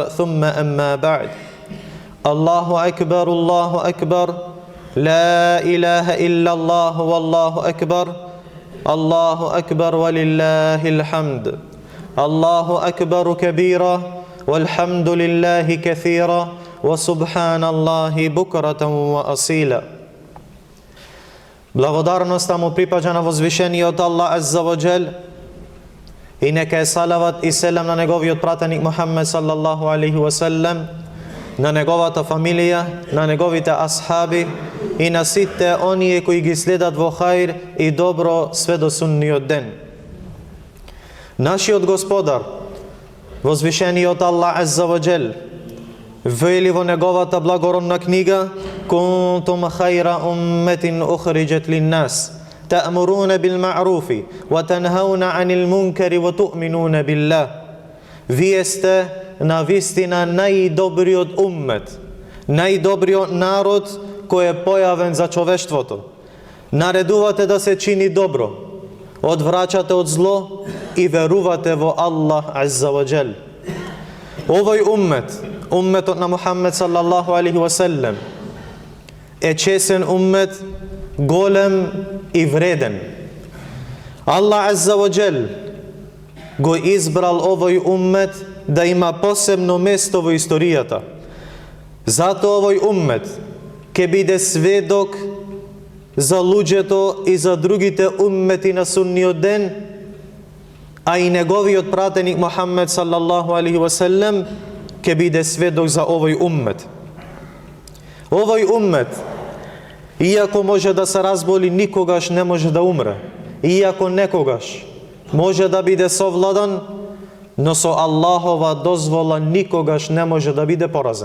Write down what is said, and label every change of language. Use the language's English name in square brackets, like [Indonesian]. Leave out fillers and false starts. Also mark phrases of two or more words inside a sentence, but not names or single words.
[Arabic] ثم أما بعد الله أكبر الله أكبر لا إله إلا الله والله أكبر الله أكبر ولله الحمد. الله أكبر كبيرا والحمد لله كثيرا وسبحان الله بكرة وأصيلا. [Macedonian] Благодарноста му припаѓа на возвишениот Аллах [Arabic] عز وجل [Macedonian] и нека е салават и селам на неговиот пратеник Мухаммед [Arabic] صلى الله عليه وسلم, [Macedonian] на неговата фамилија, на неговите асхаби и на сите оние кои ги следат во хаир и добро све до сунниот ден. Нашиот Господар, возвишениот Аллах [Arabic] عز وجل, [Macedonian] вели во неговата благородна книга: [Arabic] "كنتم خير أمة أخرجت للناس تأمرون بالمعروف وتنهون عن المنكر وتؤمنون بالله." [Macedonian] Вие сте навистина најдобриот уммет, најдобриот народ кој е појавен за човештвото. Наредувате да се чини добро, одвраќате од зло и верувате во Аллах [Arabic] عز وجل. [Macedonian] Овој уммет, умметот на Мухаммед [Arabic] صلى الله عليه وسلم, [Macedonian] е чесен уммет, голем и вреден. Аллах [Arabic] عز وجل [Macedonian] го избрал овој уммет да има посебно место во историјата. Затоа овој уммет ќе биде сведок за луѓето и за другите уммети на сунниот ден, а и неговиот пратеник Мухаммед [Arabic] صلى الله عليه وسلم [Macedonian] ќе биде сведок за овој уммет. Овој уммет, иако може да се разболи, никогаш не може да умре. Иако некогаш може да биде совладан, но со Аллахова дозвола никогаш не може да биде поразен.